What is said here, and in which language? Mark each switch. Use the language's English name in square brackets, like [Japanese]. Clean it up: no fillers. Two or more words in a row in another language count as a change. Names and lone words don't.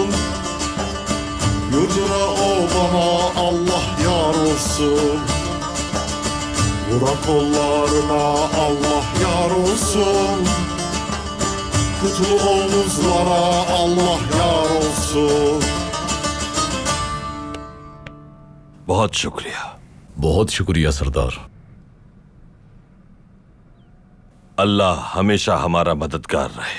[Turkish] Yurduna obana Allah yar olsun. Vuran kollarına Allah yar olsun. Kutlu omuzlara Allah yar olsun. [Urdu] بہت شکریہ. بہت شکریہ سردار. اللہ ہمیشہ ہمارا مددگار رہے.